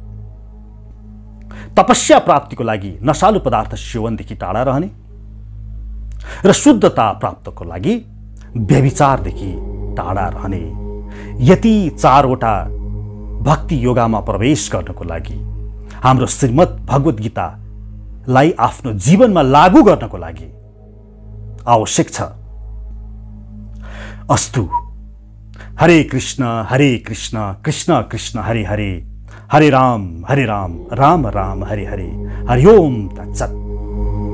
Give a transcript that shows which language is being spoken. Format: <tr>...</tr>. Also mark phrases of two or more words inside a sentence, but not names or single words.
<ne>तपस्या प्राप्तिको लागि नशालु पदार्थ सेवनदेखि टाढा रहने र शुद्धता प्राप्तको लागि व्यभिचारदेखि टाढा रहने। यति 4वटा भक्ति योगामा प्रवेश गर्नको लागि हाम्रो श्रीमद् भगवत गीतालाई आफ्नो जीवनमा लागू गर्नको लागि आवश्यक छ। अस्तु।</ne> <sa>हरे कृष्ण कृष्ण कृष्ण हरे हरे, हरे राम राम राम हरे हरे। हरि ओम तत्सत्।</sa>